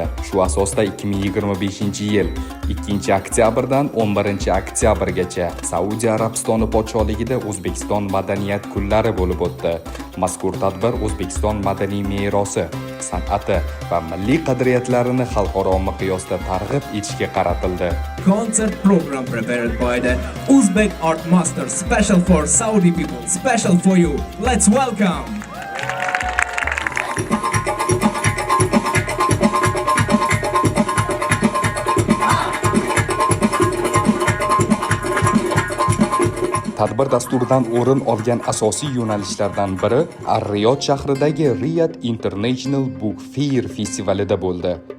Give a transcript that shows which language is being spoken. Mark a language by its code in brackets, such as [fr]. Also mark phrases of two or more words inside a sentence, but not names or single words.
[uz] Shu asosda 2025-yil 2-oktyabrdan 11-oktyabrgacha Saudiya Arabistoni podsholigida O'zbekiston madaniyat kunlari bo'lib o'tdi. Mazkur tadbir O'zbekiston madaniy merosi, san'ati va milliy qadriyatlarini xalqaro miqyosda targ'ib etishga qaratildi. [en] Concert program prepared by the Uzbek Art Masters, special for Saudi people, special for you. Let's welcome. [uz] Tadbir dasturidan o'rin olgan asosiy yo'nalishlardan biri Ar-Riyod shahridagi Riyadh International Book Fair festivalida bo'ldi.